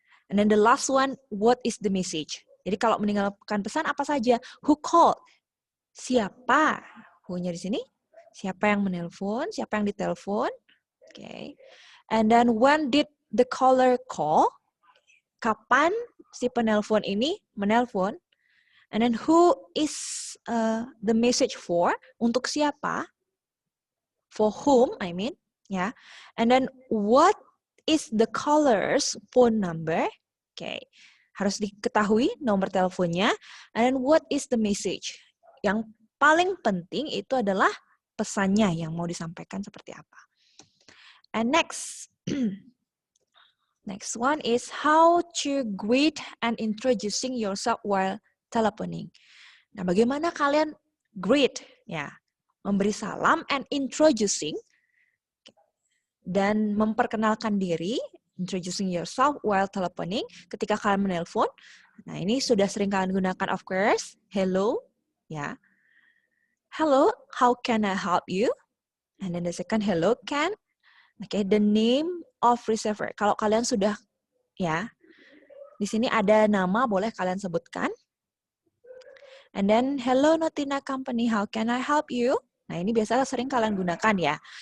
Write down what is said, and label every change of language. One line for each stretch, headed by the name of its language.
English: And then the last one, what is the message?
Indonesian: Jadi kalau meninggalkan pesan apa saja?
English: Who called?
Indonesian: Siapa? Who-nya di sini. Siapa yang menelpon? Siapa yang ditelepon?
English: Okay. And then when did the caller call?
Indonesian: Kapan si penelpon ini menelpon?
English: And then who is the message for?
Indonesian: Untuk siapa?
English: For whom, I mean. And then what is the caller's phone number? Okay.
Indonesian: Harus diketahui nomor teleponnya.
English: And then what is the message?
Indonesian: Yang paling penting itu adalah pesannya yang mau disampaikan seperti apa.
English: And next, next one is how to greet and introducing yourself while telephoning.
Indonesian: Nah, bagaimana kalian greet? Memberi salam and introducing dan memperkenalkan diri,
English: introducing yourself while telephoning,
Indonesian: ketika kalian menelpon. Nah, ini sudah sering kalian gunakan,
English: of course. Hello, Hello, how can I help you? And then the second, hello, can. Okay, the name of receiver.
Indonesian: Kalau kalian sudah, di sini ada nama, boleh kalian sebutkan.
English: And then, hello, Notina Company, how can I help you?
Indonesian: Nah, ini biasanya sering kalian gunakan ya.